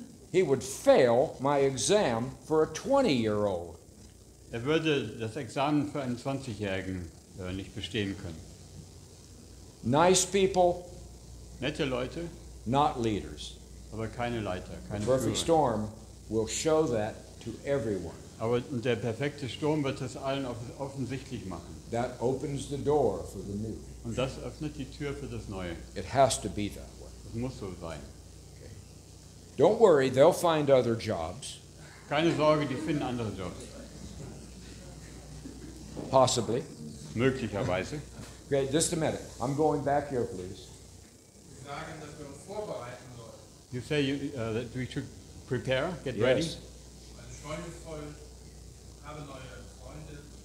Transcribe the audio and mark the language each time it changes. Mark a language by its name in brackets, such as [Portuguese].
[English] He would fail my exam for a 20-year-old. [German] Er würde das Examen für einen 20-Jährigen nicht bestehen können. [English] Nice people, [German] Nette Leute, [English] not leaders. [German] aber keine Leiter, [English] The [German] keine [English] perfect [German] Führer. [English] storm will show that to everyone. [German] Aber und der perfekte Sturm wird das allen offensichtlich machen. [English] That opens the door for the new. [German] Und das öffnet die Tür für das Neue. [English] It has to be that way. [German] Das muss so sein. [English] Don't worry, they'll find other jobs, [German] Keine Sorge, die finden andere Jobs. [English] possibly. [German] Möglicherweise. [English] Okay, just a minute. I'm going back here, please. [German] Sie sagen, dass wir uns vorbereiten sollen. [English] You say that we should prepare, get ready. Yes. [German] Meine Freunde ist voll, habe neue Freunde.